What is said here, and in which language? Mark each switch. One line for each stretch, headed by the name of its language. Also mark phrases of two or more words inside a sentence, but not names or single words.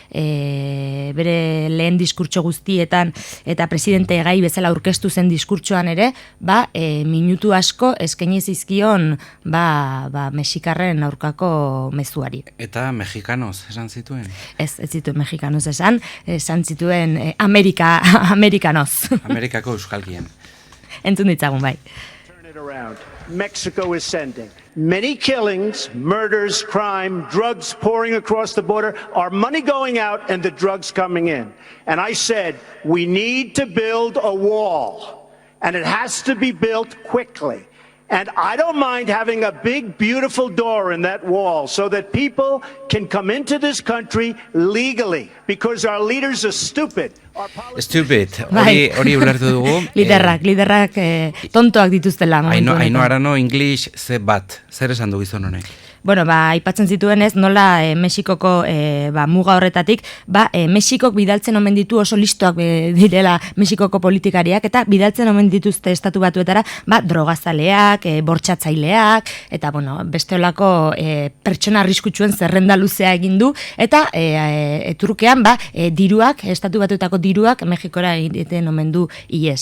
Basque: Bere lehen diskurtso guztietan eta presidente gai bezala aurkeztu zen diskurtsoan ere, minutu asko eskaini zizkion mexikarren aurkako mezuari. Eta mexikanoz esan zituen? Ez zituen mexikanoz esan zituen amerikanoz. Amerikako euskalkien. Entzun ditzagun, bai.
English: Mexico is sending. Many killings, murders, crime, drugs pouring across the border, our money going out and the drugs coming in. And I said, we need to build a wall, and it has to be built quickly. And I don't mind having a big, beautiful door in that wall so that people can come into this country legally, because our leaders are stupid. Stupid,
Basque: hori ulertu dugu. Liderrak tontoak dituztela. Haino arano, English ze bat, zer esan du gizon honek? Bueno, aipatzen zituenez, nola Mexikoko muga horretatik, Mexikok bidaltzen omen ditu oso listoak direla Mexikoko politikariak, eta bidaltzen omen dituzte estatu batuetara, drogazaleak, bortxatzaileak, eta beste olako pertsona arriskutsuen zerrenda luzea egin du, eta trukean, diruak, estatu batuetako diruak, Mexikora egiten omen du IES.